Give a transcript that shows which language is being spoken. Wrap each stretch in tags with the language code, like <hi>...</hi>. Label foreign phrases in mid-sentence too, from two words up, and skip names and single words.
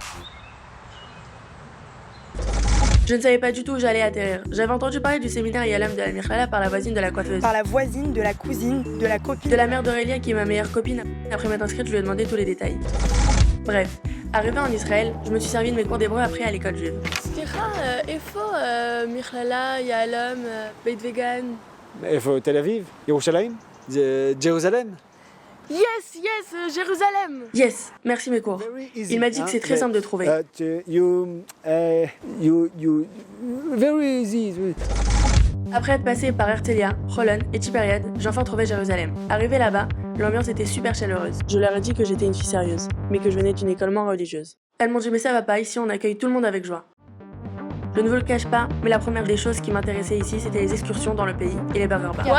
<fr>Je ne savais pas du tout où j'allais atterrir. J'avais entendu parler du séminaire Yalam de la Mirchala par la voisine de la coiffeuse. Par la voisine, de la cousine, de la copine. De la mère d'Aurélia qui est ma meilleure copine. Après m'être inscrite, je lui ai demandé tous les détails. Bref, arrivé en Israël, je me suis servi de mes cours d'hébreu après à l'école juive.</fr> <he>איפה מכללה, יהלום, בית וגן? איפה? תל אביב? ירושלים? זה ג'רוזלם?</he> <fr>Yes, Jérusalem. Yes, merci mes cours. Il m'a dit que c'est très simple de trouver.</fr> <en>Very easy.</en> <fr>Après être passé par Herzliya, Holon et Tibériade, j'ai enfin trouvé Jérusalem. Arrivé là-bas, l'ambiance était super chaleureuse. Je leur ai dit que j'étais une fille sérieuse, mais que je venais d'une école moins religieuse. Elles m'ont dit mais ça va pas, ici on accueille tout le monde avec joie. Je ne vous le cache pas, mais la première des choses qui m'intéressait ici, c'était les excursions dans le pays et les</fr> <en>burger bars.</en>